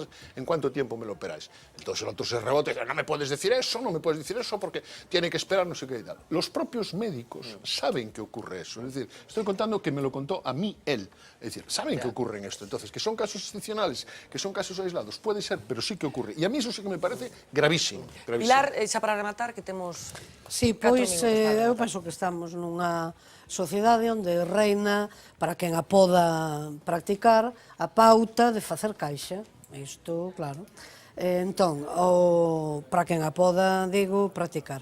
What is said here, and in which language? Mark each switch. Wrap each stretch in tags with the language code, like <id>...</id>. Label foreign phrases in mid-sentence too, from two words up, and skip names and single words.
<es>¿En cuánto tiempo me lo operáis? Entonces el otro se rebota y dice, no me puedes decir eso porque tiene que esperar no sé qué y tal. Los propios médicos saben que ocurre eso. Es decir, estoy contando que me lo contó a mí él. Es decir, saben que ocurre en esto. Entonces, que son casos excepcionales, que son casos aislados, puede ser, pero sí que ocurre. Y a mí eso sí que me parece gravísimo.</es> <gl>Pilar, xa para rematar, que temos... Sí, pois eu penso que estamos nunha sociedade onde reina, para quen a poda practicar, a pauta de facer caixa. Isto, claro. Entón, para quen a poda, digo, practicar.</gl>